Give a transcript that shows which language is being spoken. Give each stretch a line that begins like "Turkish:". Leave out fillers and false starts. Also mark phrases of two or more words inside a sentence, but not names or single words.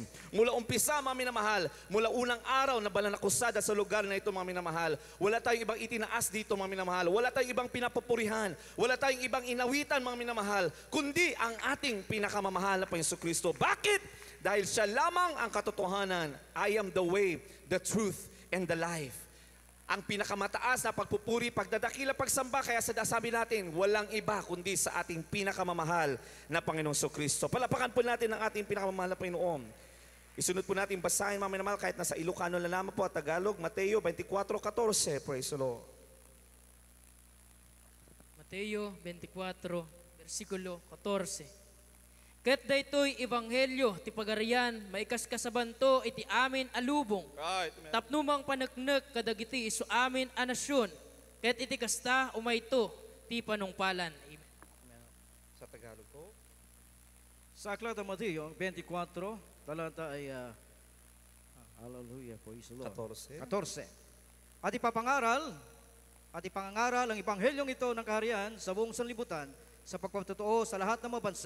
Filipino: Mula umpisa, mga minamahal, mula unang araw na balanakusada sa lugar na ito, mga minamahal, wala tayong ibang itinaas dito, mga minamahal. Wala tayong ibang pinapupurihan. Wala tayong ibang inawitan, mga minamahal, kundi ang ating pinakamamahal na Panginoong Kristo. Bakit? Dahil siya lamang ang katotohanan.
English: I am the way, the truth, and the life.
Filipino: Ang pinakamataas na pagpupuri, pagdadakila, pagsamba, kaya sabi natin, walang iba kundi sa ating pinakamamahal na Panginoong Kristo. Palapakan po natin ang ating pinakamamahal na Panginoon. Isunod po natin basahin, mga minamahal, kahit nasa Ilocano na lamang po at Tagalog, Mateo 24:14.
English: Praise the Lord.
Iloko: Mateo 24, versikulo 14. Ket daytoy ebanghelyo ti pagarian maikaskasabanto iti amin alubong.
English: Right.
Iloko: Tapnumang paneknek kadagiti isu amin a nasyon. Ket iti kasta umayto ti panungpalan. Amen.
Filipino: Sa Tagalog po. Sa aklat ng Mateo 24, talata ay, hallelujah,
English: praise the Lord.
Filipino: 14. At ipapangaral ang ibanghelyong ito ng kaharian sa buong sanlibutan sa pagpapatotoo sa lahat ng mga bansa.